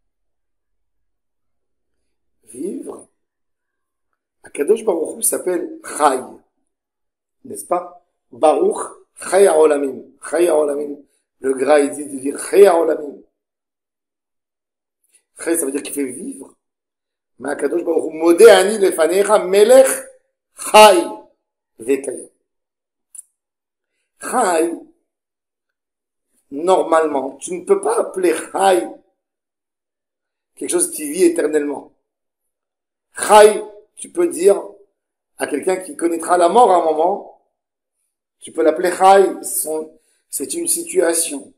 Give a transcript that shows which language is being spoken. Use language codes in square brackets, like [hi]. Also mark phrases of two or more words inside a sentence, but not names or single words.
[fr] Vivre, [he] הקדוש ברוך הוא [fr] s'appelle Chai, n'est-ce pas? [he] ברוך חי העולמים. חי העולמים. [fr] Le gras, il dit de dire [he] חי העולמים. [fr] Chai, ça veut dire qu'il fait vivre. Mais [he] הקדוש ברוך הוא, מודה אני לפניך מלך חי וקיים. [fr] Chai, normalement, tu ne peux pas appeler Chai quelque chose qui vit éternellement. Chai, tu peux dire à quelqu'un qui connaîtra la mort à un moment, tu peux l'appeler Chai, c'est une situation.